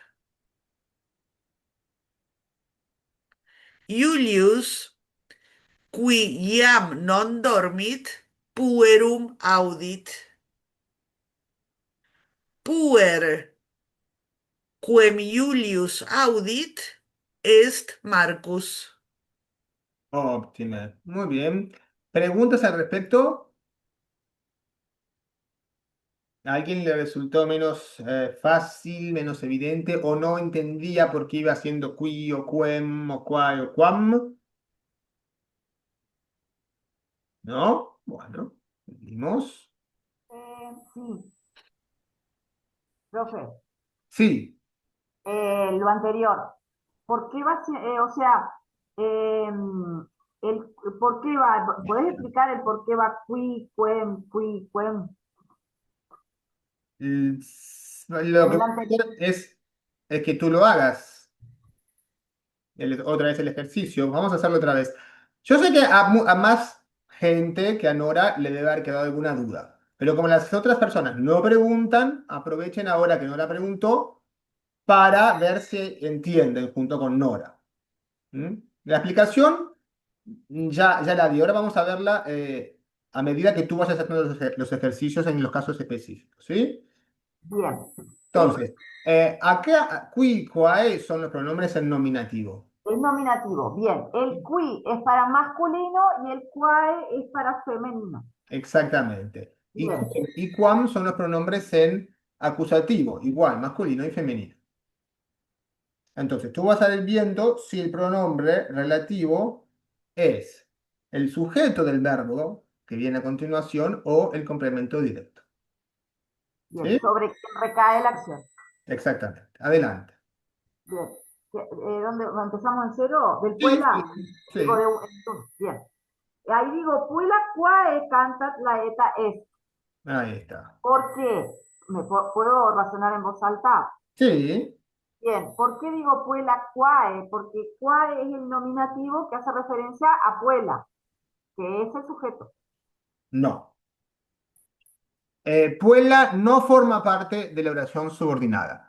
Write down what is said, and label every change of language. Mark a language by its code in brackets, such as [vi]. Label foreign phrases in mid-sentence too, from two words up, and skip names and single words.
[la] Iulius qui iam non dormit puerum audit. Puer quem Iulius audit est Marcus. [es] Óptima. Muy bien. ¿Preguntas al respecto? ¿A alguien le resultó menos fácil, menos evidente o no entendía por qué iba haciendo qui o quem o quae o quam? ¿No? Bueno, seguimos. Sí, profe, Sí. lo anterior. ¿Por qué va, o sea, el por qué va? ¿Podés explicar el por qué va [la] qui, quem? [es] Lo que El voy a anterior. hacer es que tú lo hagas. Otra vez el ejercicio. Vamos a hacerlo otra vez. Yo sé que a más gente que a Nora le debe haber quedado alguna duda. Pero como las otras personas no preguntan, aprovechen ahora que Nora preguntó para ver si entienden junto con Nora. ¿Mm? La explicación ya la di, ahora vamos a verla a medida que tú vayas haciendo los ejercicios en los casos específicos, ¿sí? Bien. Entonces, acá, [la] qui, quae [es] son los pronombres en nominativo. Es nominativo. Bien. El qui es para masculino y el quae es para femenino. Exactamente. Y Bien. quem y quam son los pronombres en acusativo, igual, masculino y femenino. Entonces, tú vas a ir viendo si el pronombre relativo es el sujeto del verbo que viene a continuación o el complemento directo. Bien. ¿Sí? Sobre quién recae la acción. Exactamente. Adelante. Bien. ¿Dónde empezamos en cero? ¿Del Sí, Puebla? sí. [la] Digo, bien. Ahí digo, Puebla quae cantat la eta est. [es] Ahí está. ¿Por qué? ¿Puedo razonar en voz alta? Sí. Bien, ¿por qué digo [la] Puebla quae? [es] Porque quae es el nominativo que hace referencia a Puebla, que es el sujeto. No. Puebla no forma parte de la oración subordinada.